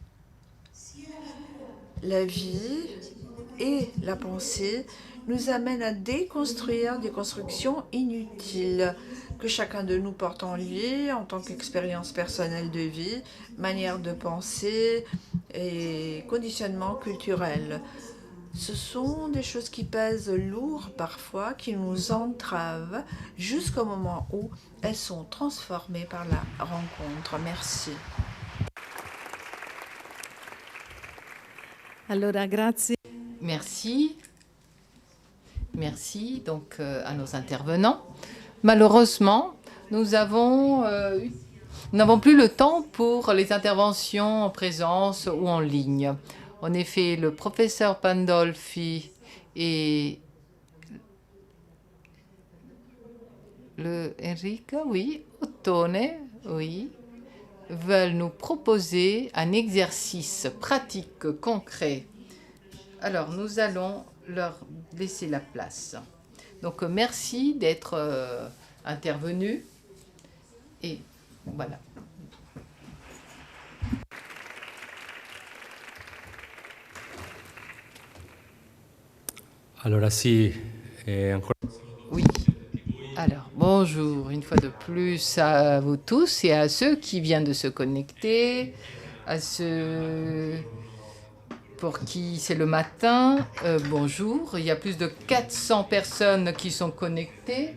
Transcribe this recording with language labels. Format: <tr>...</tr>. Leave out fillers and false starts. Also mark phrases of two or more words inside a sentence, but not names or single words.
<fr>La vie et la pensée nous amènent à déconstruire des constructions inutiles que chacun de nous porte en lui en tant qu'expérience personnelle de vie, manière de penser et conditionnement culturel. Ce sont des choses qui pèsent lourd parfois, qui nous entravent jusqu'au moment où elles sont transformées par la rencontre. Merci.</fr> <it>Allora, grazie.</it> <fr>Merci. Merci donc à nos intervenants. Malheureusement, nous n'avons plus le temps pour les interventions en présence ou en ligne. En effet, le professeur Pandolfi et le Enrica, oui, Ottone, oui, veulent nous proposer un exercice pratique concret. Alors, nous allons leur laisser la place. Donc, merci d'être intervenus. Et voilà.</fr> <it>Allora sì, ancora...</it> <fr>Oui. Alors, bonjour une fois de plus à vous tous et à ceux qui viennent de se connecter, à ceux pour qui c'est le matin. Bonjour, il y a plus de 400 personnes qui sont connectées.</fr>